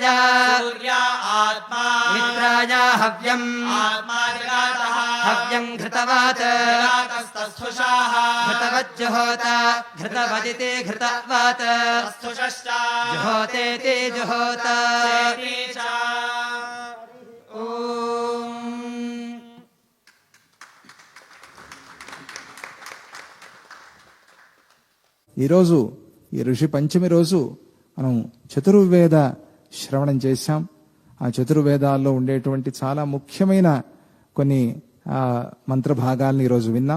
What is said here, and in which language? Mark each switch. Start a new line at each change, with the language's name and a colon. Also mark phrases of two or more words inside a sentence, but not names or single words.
Sanskrit: सूर्या आत्मा मित्राय हव्यम् आत्मा जगातः हव्यम् घृतवात् जगातस्तस्थुषाः घृतवज्जुहोता घृतवदिति घृतवात् तस्थुषश्च जुहोतेति जुहोता चेति च
Telugu: ఈరోజు ఈ ఋషి పంచమి రోజు మనం చతుర్వేద శ్రవణం చేశాం. ఆ చతుర్వేదాల్లో ఉండేటువంటి చాలా ముఖ్యమైన కొన్ని మంత్ర భాగాలను ఈరోజు విన్నాం.